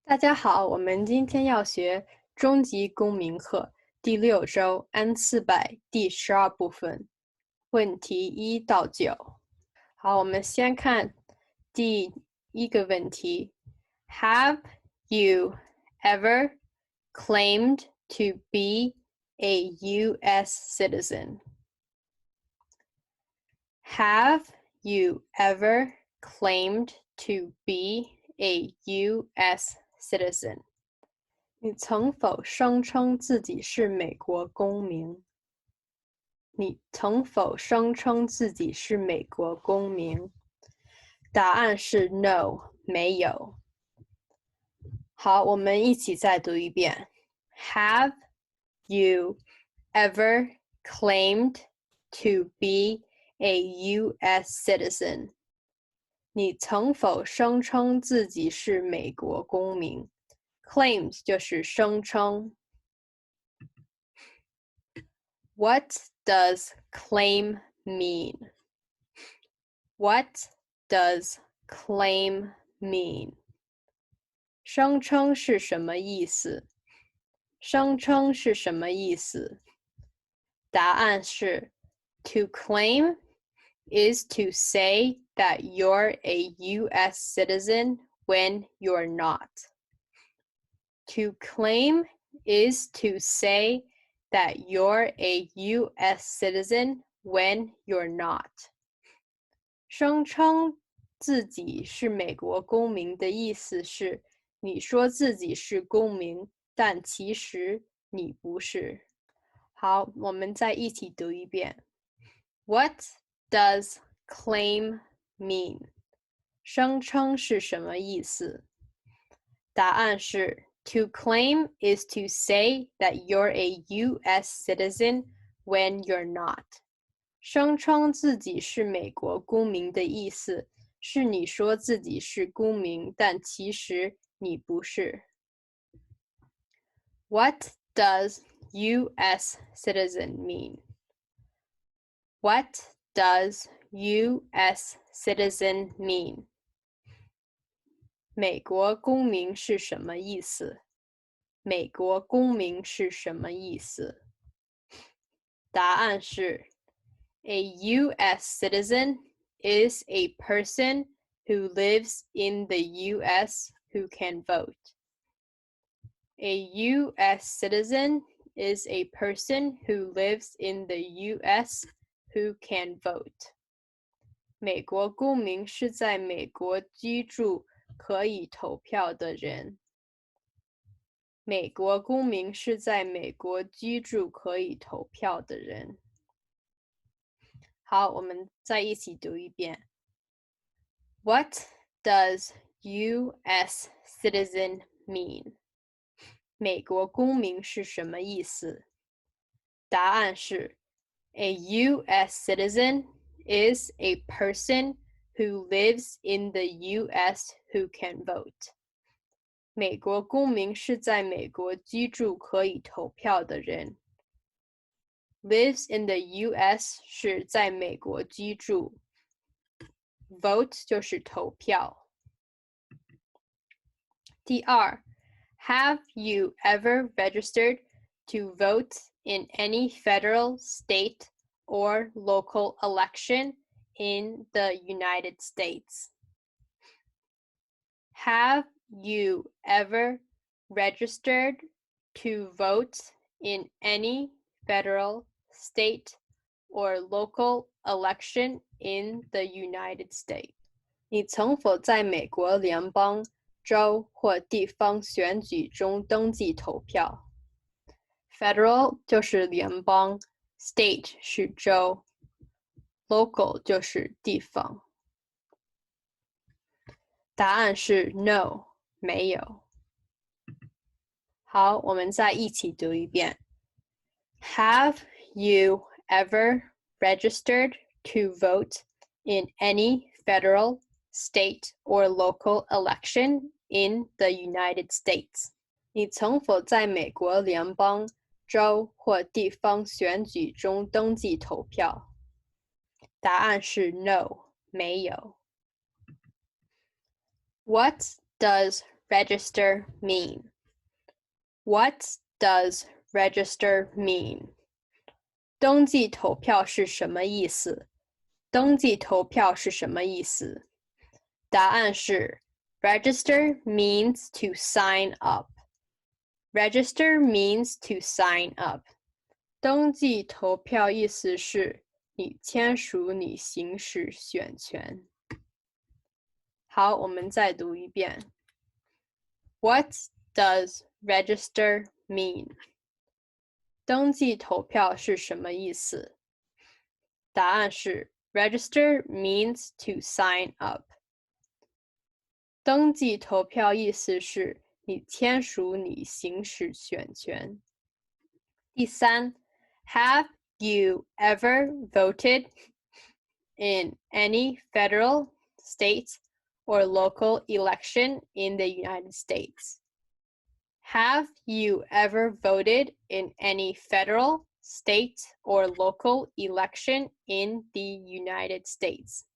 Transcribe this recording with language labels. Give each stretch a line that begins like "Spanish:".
Chinese: 大家好，我们今天要学中级公民课第6周N400第12部分，问题1到9。好，我们先看第一个问题
English: ：Have you ever claimed to be a U.S. citizen? Have you ever claimed to be a U.S. citizen?
Chinese: 你曾否声称自己是美国公民？你曾否声称自己是美国公民？答案是 no， 没有。好，我们一起再读一遍。
English: Have you ever claimed to be a U.S. citizen?
Chinese: 你曾否声称自己是美国公民？ Claimed 就是声称。
English: What does claim mean? What does claim mean?
Chinese: 声称是什么意思？声称是什么意思？答案是
English: To claim is to say that you're a U.S. citizen when you're not. To claim is to say that you're a U.S. citizen when you're not.
Chinese: 声称自己是美国公民的意思是，你说自己是公民，但其实你不是。好，我们再一起读一遍。
English: What does claim mean?
Chinese: 声称是什么意思？答案是
English: To claim is to say that you're a U.S. citizen when you're not.
Chinese: 声称自己是美国公民的意思是你说自己是公民，但其实你不是。
English: What does U.S. citizen mean? What does U.S. citizen mean?
Chinese: 美国公民是什么意思？美国公民是什么意思？答案是
English: A U.S. citizen is a person who lives in the U.S. who can vote. A U.S. citizen is a person who lives in the U.S. who can vote.
Chinese: 美国公民是在美国居住可以投票的人。美国公民是在美国居住可以投票的人。好，我们再一起读一遍。
English: What does U.S. citizen mean?
Chinese: 美国公民是什么意思？答案是 A U.S.
English: citizen is a person who lives in the U.S. who can vote.
Chinese: 美国公民是在美国居住可以投票的人。
English: Lives in the U.S.
Chinese: 是在美国居住。 Vote 就是投票。第二
English: Have you ever registered to vote in any federal, state, or local election in the United States? Have you ever registered to vote in any federal, state, or local election in the United States?
Chinese: 你曾否在美国联邦、州或地方选举中登记投票？ Federal 就是联邦 ，State 是州 ，Local 就是地方。答案是 No， 没有。好，我们再一起读一遍。
English: Have you ever registered to vote in any federal, state, or local election in the United States?
Chinese: 你曾否在美国联邦、州或地方选举中登记投票？答案是 No， 没有。
English: What does register mean? What does register mean?
Chinese: 登记投票是什么意思？登记投票是什么意思？答案是
English: Register means to sign up. Register means to sign up.
Chinese: 登记投票意思是你签署你行使选权。好，我们再读一遍。
English: What does register mean?
Chinese: 登记投票是什么意思？答案是
English: Register means to sign up.
Chinese: 登记投票意思是你签署你行使选权。第三
English: ，Have you ever voted in any federal, state, or local election in the United States? Have you ever voted in any federal, state, or local election in the United States?